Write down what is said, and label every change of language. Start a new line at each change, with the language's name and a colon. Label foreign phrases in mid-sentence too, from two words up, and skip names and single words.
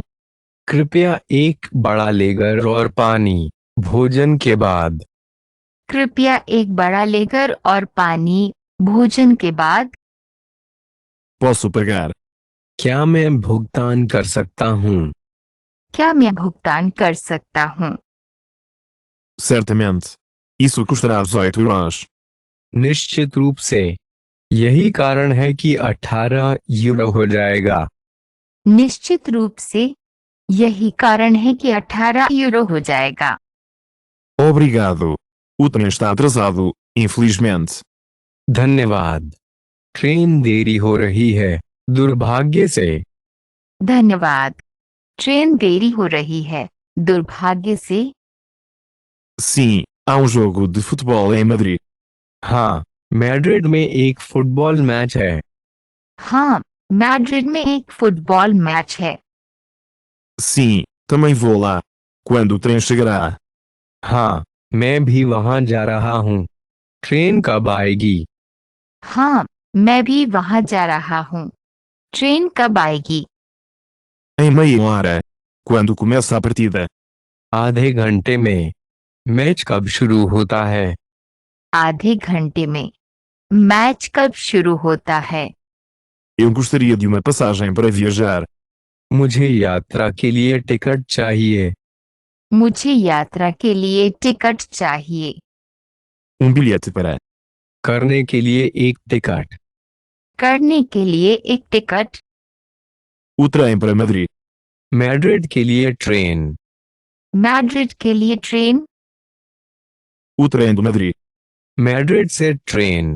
Hindi: कृपया एक बड़ा लेगर और पानी, भोजन के बाद। कृपया एक बड़ा लेकर और पानी, भोजन के बाद।
Portuguese: Posso pagar?
Hindi: क्या मैं भुगतान कर सकता हूँ? क्या मैं भुगतान कर सकता हूँ?
Portuguese: Certamente. Isso custará 18 euros.
Hindi: निश्चित रूप से। यही कारण है कि 18 यूरो हो जाएगा। निश्चित रूप से। यही कारण है कि 18 यूरो हो जाएगा।
Portuguese: Obrigado. O trem está atrasado, infelizmente.
Hindi: धन्यवाद। ट्रेन देरी हो रही है, दुर्भाग्य से। धन्यवाद। ट्रेन देरी हो रही है, दुर्भाग्य से।
Portuguese: Sim, há um jogo de futebol em Madrid.
Hindi: हाँ, मैड्रिड में एक फुटबॉल मैच है। हाँ, मैड्रिड में एक फुटबॉल मैच है।
Portuguese: Sim, também vou lá. Quando o trem chegará?
Hindi: हाँ, मैं भी वहां जा रहा हूँ। ट्रेन कब आएगी? हाँ, मैं भी वहां जा रहा हूँ। ट्रेन कब आएगी?
Portuguese: Em meia hora. Quando começa a partida?
Hindi: आधे घंटे में। मैच कब शुरू होता है? आधे घंटे में। मैच कब शुरू होता है?
Portuguese: Eu gostaria de uma passagem para viajar.
Hindi: मुझे यात्रा के लिए टिकट चाहिए। मुझे यात्रा के लिए टिकट चाहिए।
Portuguese: Um bilhete para.
Hindi: करने के लिए एक टिकट। करने के लिए एक टिकट।
Portuguese: O trem para Madrid.
Hindi: मैड्रिड के लिए ट्रेन। मैड्रिड के लिए ट्रेन।
Portuguese: O trem de Madrid.
Hindi: मैड्रिड से ट्रेन।